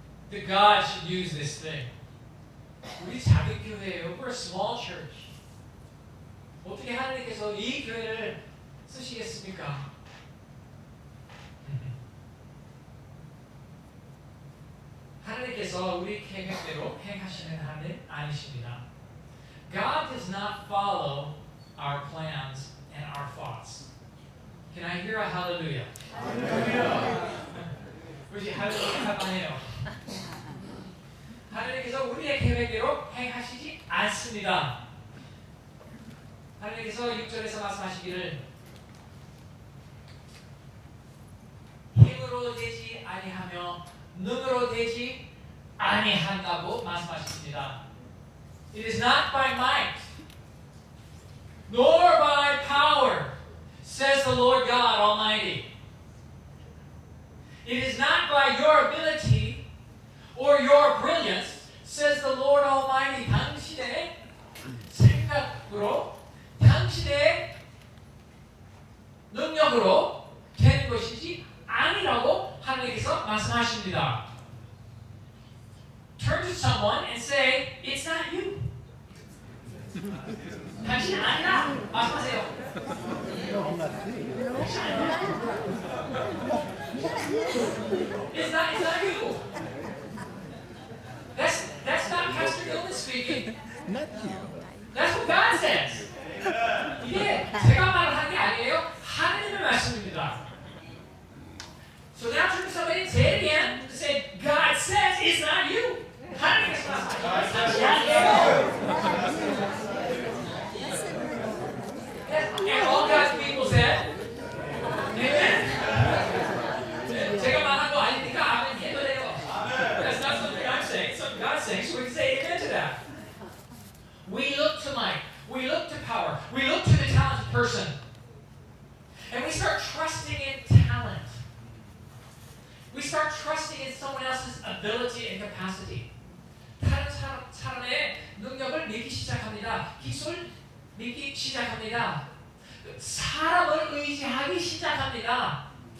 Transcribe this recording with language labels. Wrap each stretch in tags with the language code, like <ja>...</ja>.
<en>That God should use this thing.</en> <ko>우리 작은 교회예요.</ko> <en>We're a small church.</en> <ko>어떻게 하나님께서 이 교회를 쓰시겠습니까? 하나님께서 우리 계획대로 행하시는 하나님 아니십니다.</ko> <en>God does not follow our plans and our thoughts. Can I hear a hallelujah?</en> <ko>우리 할렐루야 한번해요. 하나님께서 우리의 계획대로 행하시지 않습니다. 하나님께서 6절에서 말씀하시기를 힘으로 되지 아니하며 눈으로 되지 아니한다고 말씀하십니다.</ko> <en>It is not by might, nor by power, says the Lord God Almighty. It is not by your ability or your brilliance, says the Lord Almighty.</en> <ko>당신의 생각으로, 당신의 능력으로 되는 것이지 아니라고 하나님께서 말씀하십니다.</ko> <en>Turn to someone and say, it's not you.</en> <ko>당신 아니라 말씀하세요.</ko> <en>It's not you. That's not Pastor Gilman speaking. Not you. That's what God says.</en> <ko>이게 제가 말하는 게 아니에요. 하나님의 말씀입니다.</ko> <en>So now turn to somebody and say it again. To say, God says it's not you.</en> <ko>하나님께서 말씀하십니다.</ko> <en>And all God's people said, Amen.</en> <ko>제가 말한 거 아니니까 아멘 해도 돼요.</ko> <en>That's not something I'm saying. It's something God's saying. So we can say amen to that. We look to might. We look to power. We look to the talented person. And we start trusting in talent. We start trusting in someone else's ability and capacity.</en> <ko>다른 사람의 능력을 믿기 시작합니다. 기술 믿기 시작합니다. 사람을 의지하기 시작합니다.</ko>